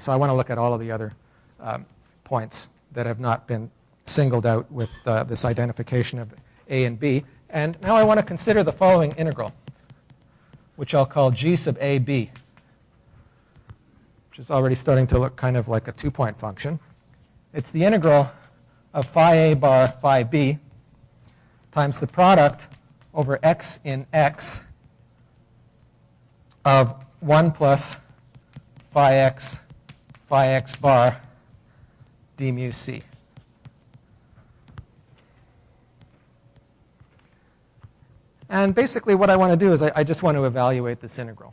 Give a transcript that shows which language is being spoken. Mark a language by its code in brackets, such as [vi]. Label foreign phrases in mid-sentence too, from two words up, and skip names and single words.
[en] So I want to look at all of the other points that have not been singled out with this identification of a and b. And now I want to consider the following integral, which I'll call g sub ab, which is already starting to look kind of like a two-point function. It's the integral of phi a bar phi b times the product over x in x of 1 plus phi x bar d mu c. And basically what I want to do is I just want to evaluate this integral.